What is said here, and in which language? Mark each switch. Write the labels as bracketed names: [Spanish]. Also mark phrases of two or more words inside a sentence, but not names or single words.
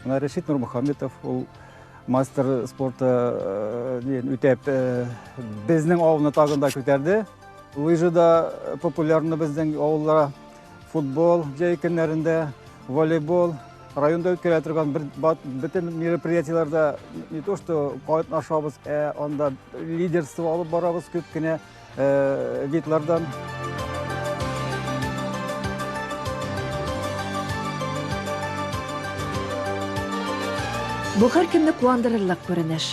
[Tatar] Менә Рәшит Нурмөхәммәтов, ул [Russian] мастер спорта [Tatar] үтәп безнең авылны тагында күтәрде. Лыжада популярны безнең авылда футбол җәй көннәрендә, волейбол, районда үткәрә торган бөтен мероприятиеларда [Russian] не то что [Tatar] катнашабыз, анда лидерство алып барабыз күп кенә видлардан. Бу һәркемне куандырырлык күренеш.